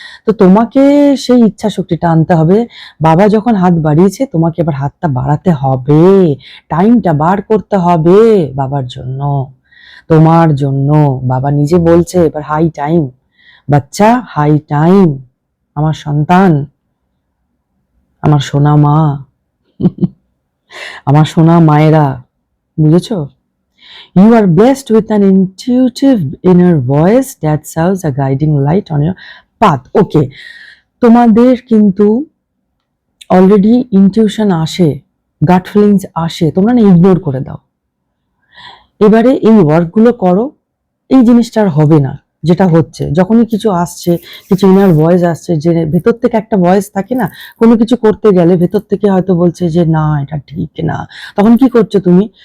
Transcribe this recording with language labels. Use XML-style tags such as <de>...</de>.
<bn>তো তোমাকে সেই ইচ্ছা শক্তিটা আনতে হবে। বাবা যখন হাত বাড়িয়েছে, তোমাকে এবার হাতটা বাড়াতে হবে, টাইমটা বার করতে হবে বাবার জন্য, তোমার জন্য। বাবা নিজে বলছে এবার হাই টাইম, বাচ্চা হাই টাইম, আমার সন্তান, আমার সোনা মা, আমার সোনা মায়েরা, বুঝেছো?</bn> <en>You are blessed with an intuitive inner voice that serves a guiding light on your path.</en> <bn>Okay, তোমাদের কিন্তু অলরেডি ইনটিউশন আসে, গাট ফিলিংস আসে, তোমরা না ইগনোর করে দাও। এবারে এই ওয়ার্কগুলো করো, এই জিনিসটা আর হবে না। যেটা হচ্ছে, যখনই কিছু আসছে, কিছু ইনার ভয়েস আসছে, যে ভেতর থেকে একটা ভয়েস থাকে না, কোনো কিছু করতে গেলে ভেতর থেকে হয়তো বলছে যে না এটা ঠিক না, তখন কি করছো তুমি?</bn>